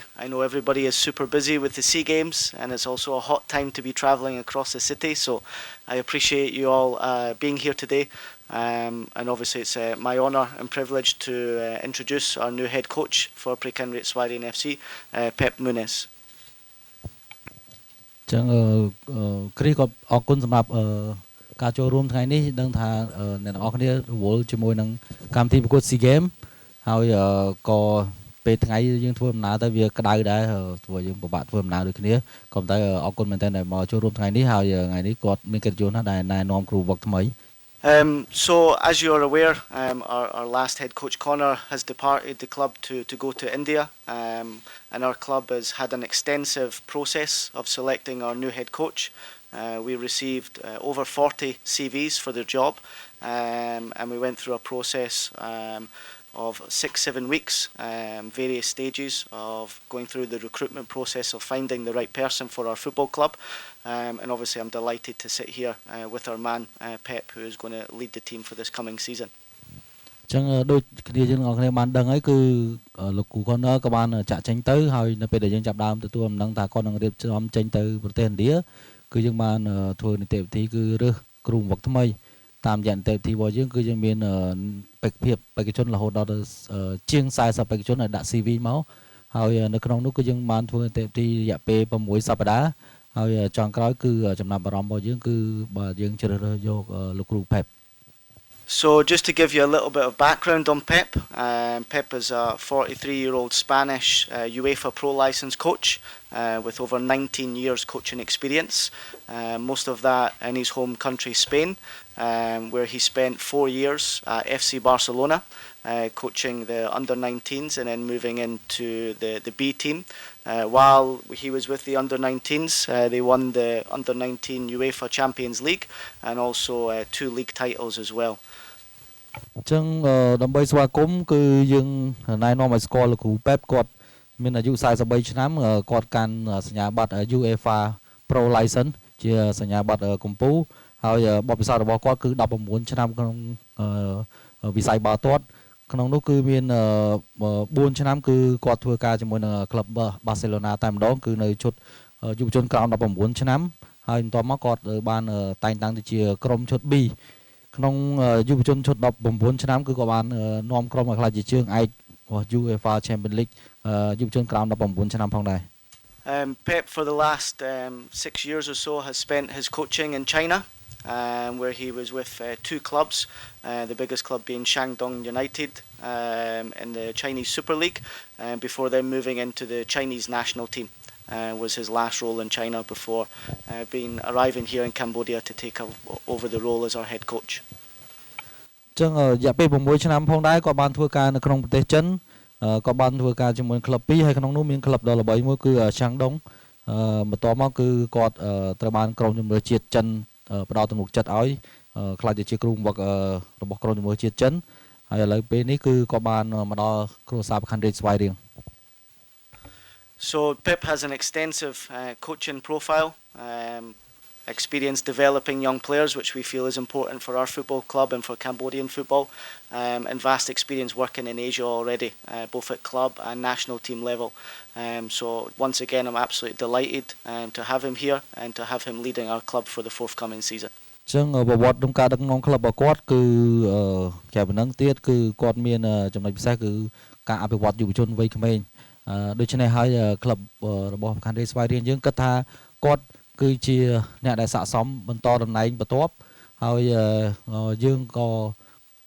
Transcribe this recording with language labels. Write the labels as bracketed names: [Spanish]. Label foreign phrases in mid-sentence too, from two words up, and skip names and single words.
[English] I know everybody is super busy with the SEA Games and it's also a hot time to be travelling across the city, so I appreciate you all being here today, and obviously it's my honour and privilege to introduce our new head coach for Preah Svay FC, Pep Muñoz. [Khmer] ចឹងគ្រីក៏អរគុណសម្រាប់ការចូលរួមថ្ងៃនេះដឹងថាអ្នកទាំងអស់គ្នារវល់ជាមួយនឹងកម្មវិធីប្រកួត SEA Games ហើយក៏ពេលថ្ងៃយើងធ្វើដំណើរទៅវាក្តៅដែរព្រោះយើងពិបាកធ្វើដំណើរដូចគ្នាក៏តែអរគុណមែនទែនដែលមកចូលរួមថ្ងៃនេះហើយថ្ងៃនេះគាត់មានកិត្តិយសណាស់ដែលណែនាំគ្រូវឹកថ្មី [English] So as you're aware, our last head coach Connor has departed the club to go to India, and our club has had an extensive process of selecting our new head coach. We received over 40 CVs for the job, and we went through a process of 6-7 weeks, various stages of going through the recruitment process of finding the right person for our football club, and obviously I'm delighted to sit here with our man Pep, who is going to lead the team for this coming season. [Khmer] ចឹងដូចគ្នាយើងអរគ្នាបានដឹងហើយគឺលោកគ្រូ Connor ក៏បានចាក់ចេញទៅហើយនៅពេលដែលយើងចាប់ដើមទទួលដំណឹងថាគាត់នឹងរៀបចំចេញទៅប្រទេសឥណ្ឌាគឺយើងបានធ្វើនីតិវិធីគឺរើសគ្រូវឹកថ្មីតាមរយៈនីតិវិធីរបស់យើងគឺយើងមានបេក្ខភាពបេក្ខជនរហូតដល់ជាង40បេក្ខជនដែលដាក់ CV មកហើយនៅក្នុងនោះគឺយើងបានធ្វើនីតិវិធីរយៈពេល6សប្តាហ៍ហើយចុងក្រោយគឺចំណាប់អារម្មណ៍របស់យើងគឺបើយើងជ្រើសរើសយកលោកគ្រូ Pep. [English] So just to give you a little bit of background on Pep, Pep is a 43-year-old Spanish UEFA Pro licensed coach with over 19 years coaching experience, most of that in his home country Spain, where he spent 4 years at FC Barcelona coaching the under-19s and then moving into the B team. While he was with the under-19s, they won the under-19 UEFA Champions League and also 2 league titles as well. [Khmer] ចឹងដើម្បីស្វាគមន៍គឺយើងណែនាំឲ្យស្គាល់លោកគ្រូ Pep គាត់មានអាយុ43ឆ្នាំគាត់កាន់សញ្ញាបត្រ UEFA Pro License ជាសញ្ញាបត្រកម្ពុជាហើយបទពិសោធន៍របស់គាត់គឺ19ឆ្នាំក្នុងវិស័យបាល់ទាត់ក្នុងនោះគឺមាន 4ឆ្នាំគឺគាត់ធ្វើការជាមួយនឹងក្លឹប Barcelona តែម្ដងគឺនៅឈុតយុវជនក្រោម19ឆ្នាំហើយបន្ទាប់មកគាត់បានតែងតាំងទៅជាក្រុមឈុត B ក្នុងយុវជនឈុត19ឆ្នាំគឺគាត់បាននាំក្រុមឲ្យក្លាយជាជើងឯករបស់ UEFA Champions League យុវជនក្រោម19ឆ្នាំផងដែរ [English] Pep for the last 6 years or so has spent his coaching in China, where he was with 2 clubs, the biggest club being Shandong United in the Chinese Super League, before then moving into the Chinese national team. Was his last role in China before arriving here in Cambodia to take over the role as our head coach. [Khmer] ចឹងរយៈពេល6ឆ្នាំផងដែរគាត់បានធ្វើការនៅក្នុងប្រទេសចិនក៏បានធ្វើការជាមួយក្លឹប2ហើយក្នុងនោះមានក្លឹបដ៏ល្បីមួយគឺ Shandong បន្ទាប់មកគឺគាត់ត្រូវបានក្រុមជម្រើសជាតិចិនផ្ដល់ទំនុកចិត្តឲ្យខ្លាចទៅជាគ្រូបង្វឹករបស់ក្រុមជម្រើសជាតិចិនហើយឥឡូវពេលនេះគឺគាត់បានមកដល់គ្រួសារប្រខណ្ឌរាជស្វាយរៀង [English] So Pep has an extensive coaching profile, experience developing young players, which we feel is important for our football club and for Cambodian football, and vast experience working in Asia already, both at club and national team level. So once again, I'm absolutely delighted to have him here and to have him leading our club for the forthcoming season. [Khmer] ចឹងប្រវត្តិក្នុងការដឹកនាំក្លឹបរបស់គាត់គឺក្រៅពីហ្នឹងទៀតគឺគាត់មានចំណុចពិសេសគឺការអភិវឌ្ឍយុវជនវ័យក្មេងដូច្នេះហើយក្លឹបរបស់ប្រខណ្ឌរាជស្វាយរៀងយើងគិតថាគាត់គឺជាអ្នកដែលស័ក្តិសមបន្តតំណែងបន្ទាប់ហើយយើងក៏